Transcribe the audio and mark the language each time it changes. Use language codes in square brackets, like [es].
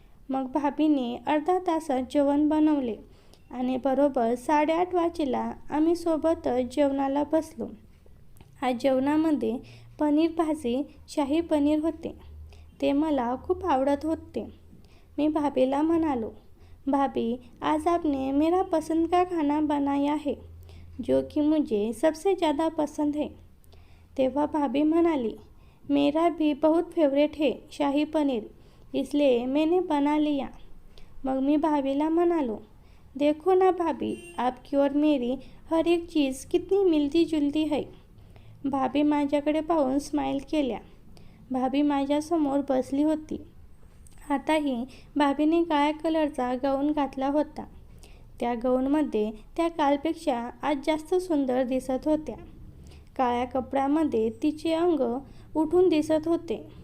[mr] मग भाभीने अर्धा तासात जेवण बनवले आणि बरोबर 8:30 वाजेला आम्ही सोबतच जेवणाला बसलो. आज जेवणामध्ये पनीर भाजी, शाही पनीर होते. ते मला खूप आवडत होते. मी भाभीला म्हणालो, [hi] भाभी, आज आपने मेरा पसंद का खाना बनाया है, जो कि मुझे सबसे ज़्यादा पसंद है. [mr] तेव्हा भाभी म्हणाली, [hi] मेरा भी बहुत फेवरेट है शाही पनीर, इसलिए मैंने बना लिया. [mr] मग मी भाभीला म्हणालो, [hi] देखो ना भाभी, आपकी और मेरी हर एक चीज़ कितनी मिलती जुलती है. [mr] भाभी माझ्याकडे पाहून स्माईल केल्या. भाभी माझ्यासमोर बसली होती. आताही भाभीने काळ्या कलरचा गाऊन घातला होता. त्या गाऊनमध्ये त्या कालपेक्षा आज जास्त सुंदर दिसत होत्या. काळ्या कपड्यामध्ये तिचे अंग उठून दिसत होते.